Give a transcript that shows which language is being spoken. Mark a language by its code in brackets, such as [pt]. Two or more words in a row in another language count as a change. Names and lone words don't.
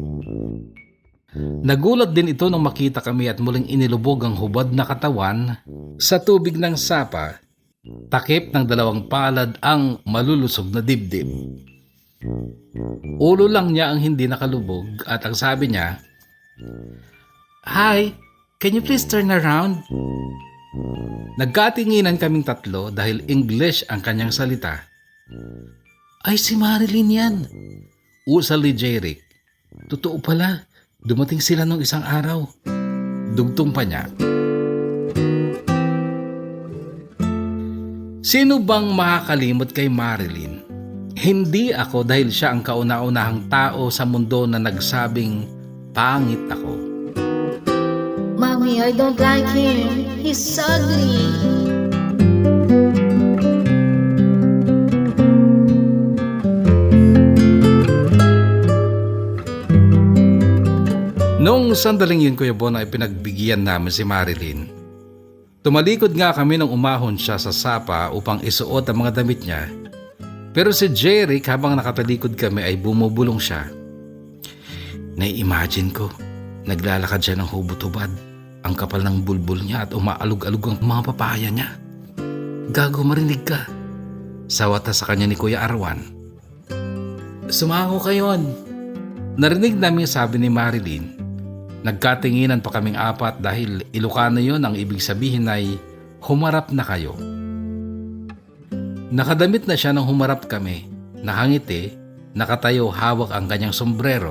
[tl] Nagulat din ito nung makita kami at muling inilubog ang hubad na katawan sa tubig ng sapa. Takip ng dalawang palad ang malulusog na dibdib. Ulo lang niya ang hindi nakalubog at ang sabi niya, [en] "Hi, can you please turn around?" [tl] Nagkatinginan kaming tatlo dahil English ang kanyang salita. "Ay, si Marilyn yan," usal ni J-Rick. "Totoo pala, dumating sila nung isang araw." Dugtong pa niya. Sino bang makakalimot kay Marilyn? Hindi ako dahil siya ang kauna-unahang tao sa mundo na nagsabing pangit ako. [en] Mommy, I don't like him. He's ugly. [tl] Noong sandaling yun, Kuya Bon, ay pinagbigyan namin si Marilyn. Tumalikod nga kami nung umahon siya sa sapa upang isuot ang mga damit niya. Pero si J-Rick habang nakatalikod kami ay bumubulong siya. Nai-imagine ko, naglalakad siya ng hubot-hubad. Ang kapal ng bulbul niya at umaalog-alog ang mga papaya niya. Gago, marinig ka. Sawata sa kanya ni Kuya Arwan. [ilo] Sumango kayon. [tl] Narinig namin sabi ni Marilyn. Nagkatinginan pa kaming apat dahil Ilocano yon, ang ibig sabihin ay humarap na kayo. Nakadamit na siya nang humarap kami. Nakangiti, nakatayo hawak ang kanyang sombrero.